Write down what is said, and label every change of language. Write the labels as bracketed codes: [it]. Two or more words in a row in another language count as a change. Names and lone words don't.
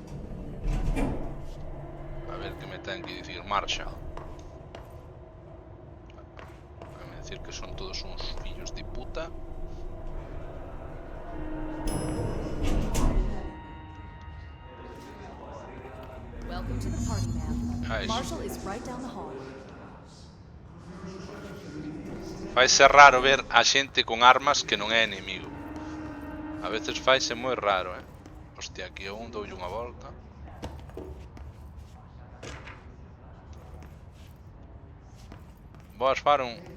[gl] A ver que me ten que dicir Marshall. Vai decir que son todos uns fillos de puta. [en] Welcome to the party, ma'am. Ah, Marshall is right down the hall. [gl] Vai ser raro ver a xente con armas que non é enemigo. A veces faise moi raro, Hostia, aquí un doulle unha volta. Boas, Faron.